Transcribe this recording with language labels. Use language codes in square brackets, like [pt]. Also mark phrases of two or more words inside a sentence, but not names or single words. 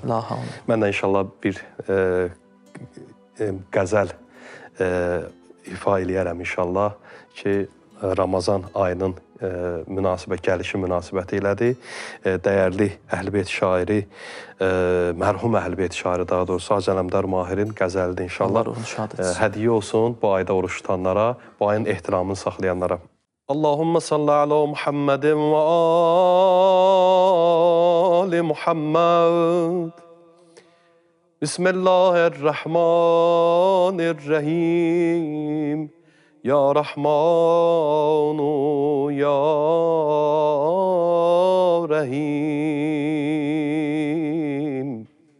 [az] Mən də inşallah bir qəzəl ifa eləyərəm inşallah ki, Ramazan ayının gəlişi münasibəti ilədir. Dəyərli Əhl-i Beyt şairi, mərhum Əhl-i Beyt şairi daha doğrusu Hacı Ələmdar Mahirin qəzəlidir inşallah. Allah ruhunu şad etsin. Hədiyyə olsun bu ayda oruç tutanlara, bu ayın ehtiramını saxlayanlara. [ar] اللهم صل على محمد وآل محمد. بسم الله الرحمن الرحيم. يا رحمن يا رحيم.